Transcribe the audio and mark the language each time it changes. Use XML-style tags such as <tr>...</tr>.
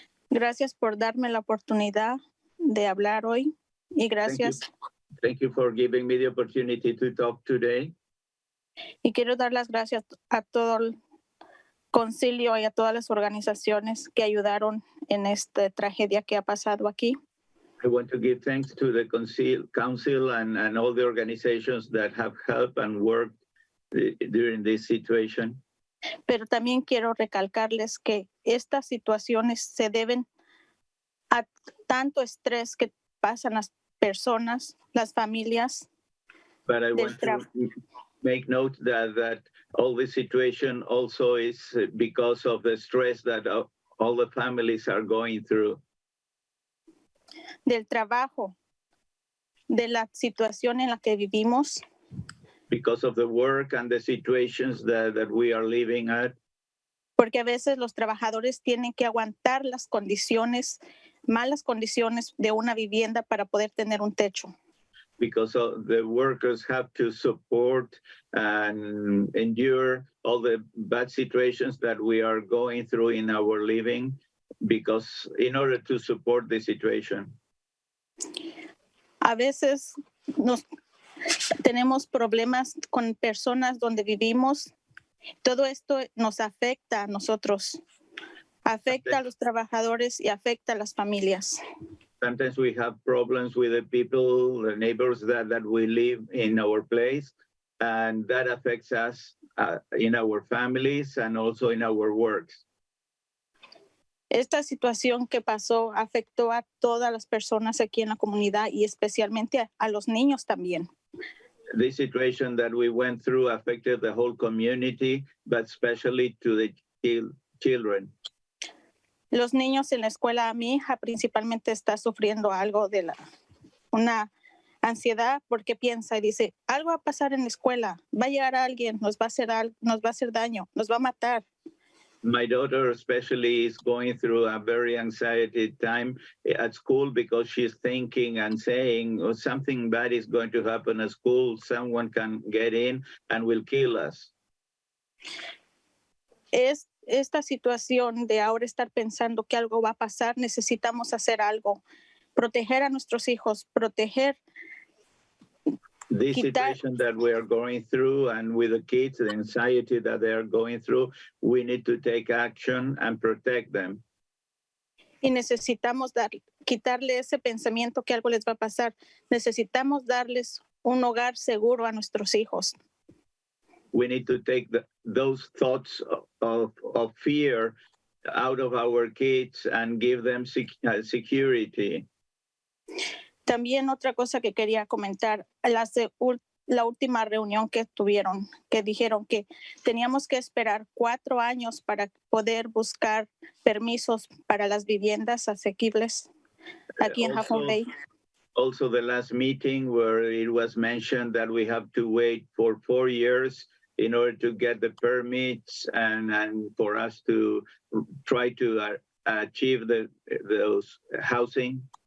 <es>Gracias por darme la oportunidad de hablar hoy y gracias.</es> <en>Thank you for giving me the opportunity to talk today.</en> <es>Y quiero dar las gracias a todo el concilio y a todas las organizaciones que ayudaron en esta tragedia que ha pasado aquí.</es> <en>I want to give thanks to the council and all the organizations that have helped and worked during this situation.</en> <es>Pero también quiero recalcarles que estas situaciones se deben a tanto estrés que pasan las personas, las familias.</es> <en>But I want to make note that all this situation also is because of the stress that all the families are going through.</en> <es>Del trabajo, de la situación en la que vivimos.</es> <en>Because of the work and the situations that we are living at.</en> <es>Porque a veces los trabajadores tienen que aguantar las condiciones, malas condiciones de una vivienda para poder tener un techo.</es> <en>Because the workers have to support and endure all the bad situations that we are going through in our living, because in order to support the situation.</en> <es>A veces tenemos problemas con personas donde vivimos. Todo esto nos afecta a nosotros, afecta a los trabajadores y afecta a las familias.</es> <en>Sometimes we have problems with the people, the neighbors that we live in our place, and that affects us in our families and also in our works.</en> <es>Esta situación que pasó afectó a todas las personas aquí en la comunidad y especialmente a los niños también.</es> <en>The situation that we went through affected the whole community, but especially to the children.</en> <es>Los niños en la escuela, mi hija principalmente está sufriendo algo de una ansiedad porque piensa y dice, algo va a pasar en la escuela, va a llegar alguien, nos va a hacer daño, nos va a matar.</es> <en>My daughter especially is going through a very anxiety time at school because she's thinking and saying, oh, something bad is going to happen at school. Someone can get in and will kill us.</en> <es>Es esta situación de ahora estar pensando que algo va a pasar, necesitamos hacer algo, proteger a nuestros hijos, proteger.</es> <en>This situation that we are going through and with the kids, the anxiety that they are going through, we need to take action and protect them.</en> <es>Y necesitamos quitarle ese pensamiento que algo les va a pasar. Necesitamos darles un hogar seguro a nuestros hijos.</es> <en>We need to take those thoughts of fear out of our kids and give them security.</en> <es>También otra cosa que quería comentar, la última reunión que tuvieron, que dijeron que teníamos que esperar 4 años para poder buscar permisos para las viviendas asequibles aquí en Half Moon Bay.</es> <en>Also the last meeting where it was mentioned that we have to wait for 4 years in order to get the permits and for us to try to achieve those housing.</en>